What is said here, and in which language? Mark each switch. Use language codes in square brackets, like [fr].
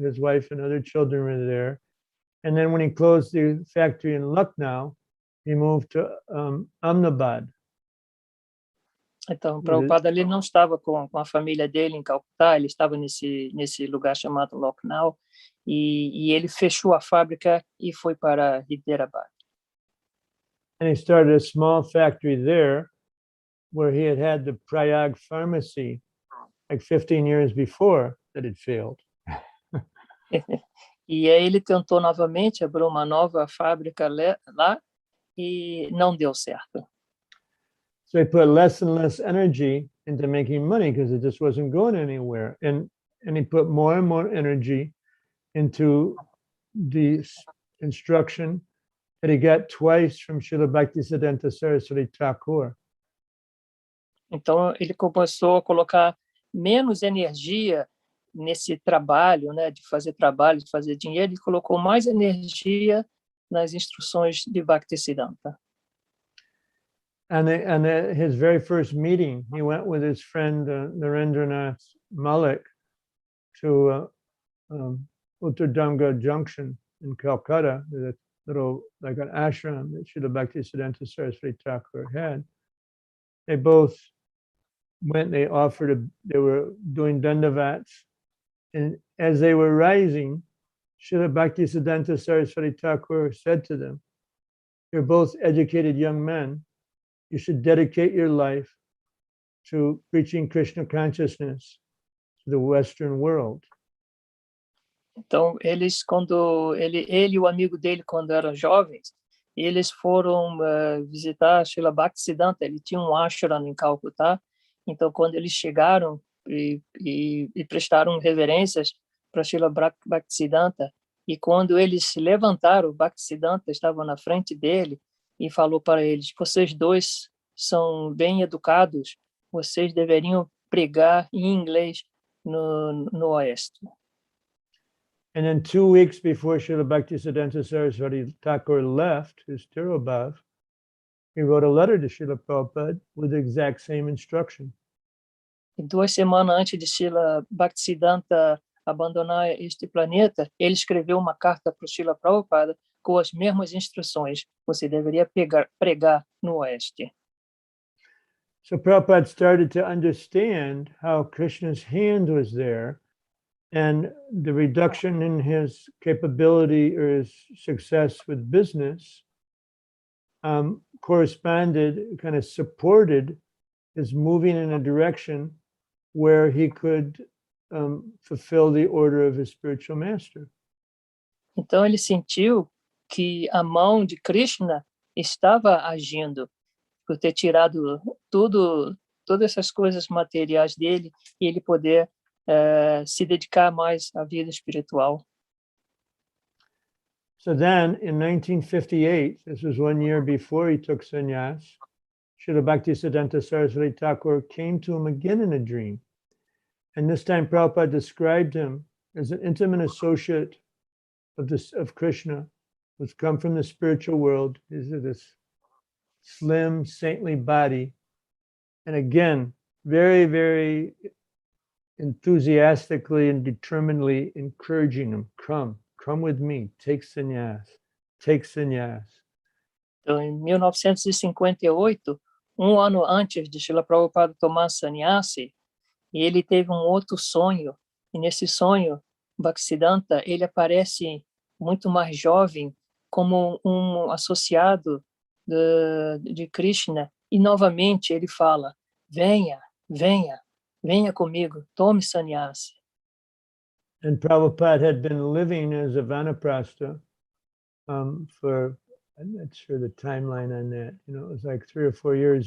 [en] His wife and other children were there. And then when he closed the factory in Lucknow, he moved to Ahmedabad. [pt] Então, Prabhupada ele não estava com a família dele em Calcutá, ele estava nesse lugar chamado Lucknow, e ele fechou a fábrica e foi para Hyderabad. [en] And he started a small factory there, where he had the Prayag pharmacy like 15 years before that had failed. [pt] E aí ele tentou novamente abrir uma nova fábrica lá e não deu certo. [en] So he put less and less energy into making money because it just wasn't going anywhere. And he put more and more energy into the instruction that he got twice from Srila Bhaktisiddhanta Saraswati Thakur. [pt] Então ele começou a colocar menos energia nesse trabalho, né, de fazer trabalho, de fazer dinheiro, ele colocou mais energia nas instruções de Bhaktisiddhanta. [en] And his very first meeting, he went with his friend Narendranath Malik to Uttardanga Junction in Calcutta, a little like an ashram that Srila Bhaktisiddhanta Saraswati Thakur had. They both went, they were doing dandavats, and as they were rising, Srila Bhaktisiddhanta Saraswati Thakur said to them, "You're both educated young men. You should dedicate your life to preaching Krishna consciousness to the Western world." [pt] Então, eles, quando ele e o amigo dele, quando eram jovens, eles foram visitar Srila Bhaktisiddhanta. Ele tinha um ashram em Calcutá. Então, quando eles chegaram e prestaram reverências para Srila Bhaktisiddhanta, e quando eles se levantaram, o Bhaktisiddhanta estava na frente dele e falou para eles: "Vocês dois são bem educados, vocês deveriam pregar em inglês no Oeste." [en] And then 2 weeks before Srila Bhaktisiddhanta Saraswati Thakur left his Tirobhav, he wrote a letter to Srila Prabhupada with the exact same instruction. [pt] E 2 semanas antes de Srila Bhaktisiddhanta abandonar este planeta, ele escreveu uma carta para o Srila Prabhupada com as mesmas instruções. Você deveria pregar no Oeste. [en] So Prabhupada started to understand how Krishna's hand was there, and the reduction in his capability or his success with business corresponded, kind of supported his moving in a direction where he could fulfill the order of his spiritual master. [pt] Então ele sentiu que a mão de Krishna estava agindo por ter tirado todas essas coisas materiais dele e ele poder se dedicar mais à vida espiritual. [en] So then, in 1958, this was 1 year before he took sannyas, Srila Bhaktisiddhanta Saraswati Thakur came to him again in a dream. And this time Prabhupada described him as an intimate associate of Krishna, who's come from the spiritual world. He's this slim, saintly body. And again, very, very enthusiastically and determinedly encouraging him, come with me, take sannyas, take sannyas. [pt] Então, em 1958, um ano antes de Srila Prabhupada tomar sannyasi, ele teve um outro sonho, e nesse sonho, Bhaktisiddhanta, ele aparece muito mais jovem, como um associado de Krishna, e novamente ele fala: venha, venha, venha comigo, tome sannyasi. [en] And Prabhupada had been living as a vanaprastha for, I'm not sure the timeline on that, it was like 3 or 4 years.